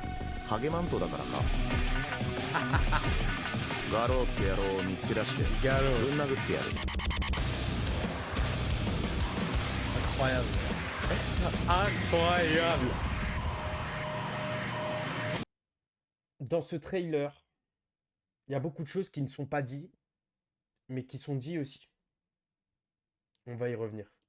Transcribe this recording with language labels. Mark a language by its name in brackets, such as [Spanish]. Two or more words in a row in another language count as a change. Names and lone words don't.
[Japanese] ハゲマントだからか。ガローって野郎を見つけ出してぶん Galop. 殴ってやる。 [French] Incroyable. Incroyable. Dans ce trailer, il y a beaucoup de choses qui ne sont pas dites, mais qui sont dites aussi. On va y revenir.